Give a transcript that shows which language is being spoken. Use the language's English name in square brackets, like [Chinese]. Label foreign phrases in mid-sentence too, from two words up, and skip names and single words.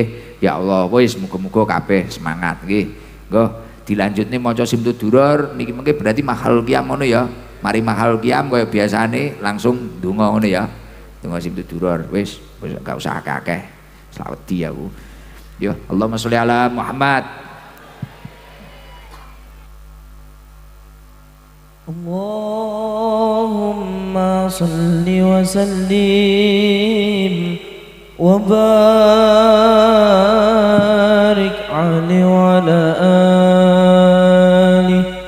[Javanese] Ya Allah wis muga-muga kabeh semangat nggih. Nggo dilanjutne maca Simtud Duror niki mengke berarti [Arabic] محل القيام [Javanese] ngono ya. Mari [Arabic] محل القيام [Javanese] kaya biasane langsung donga ngono ya. Donga Simtud Duror wis gak usah akeh-akeh. Selawedi aku. [Arabic] يا اللهم صل على محمد. اللهم صل وسلم وبارك عليه وعلى آله